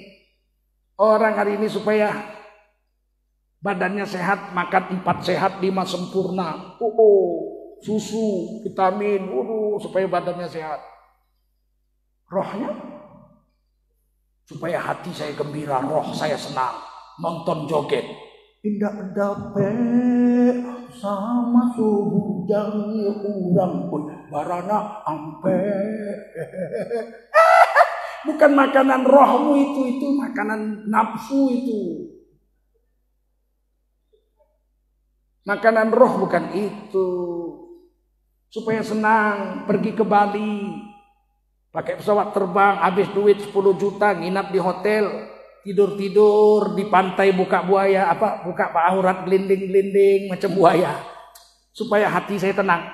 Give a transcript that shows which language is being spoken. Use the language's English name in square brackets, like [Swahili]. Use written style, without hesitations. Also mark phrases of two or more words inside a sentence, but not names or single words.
[Indonesian] Orang hari ini supaya badannya sehat, makan 4 sehat 5 sempurna. Susu, vitamin, supaya badannya sehat. Rohnya supaya hati saya gembira, roh saya senang, nonton joget. [Minangkabau] Indah dape sama subujang urang pun barana ampe. [Indonesian] Bukan makanan rohmu itu makanan nafsu itu. Makanan roh bukan itu. Supaya senang, pergi ke Bali, pakai pesawat terbang, habis duit 10 juta, nginap di hotel, tidur di pantai, buka aurat gelinding macam buaya, supaya hati saya tenang.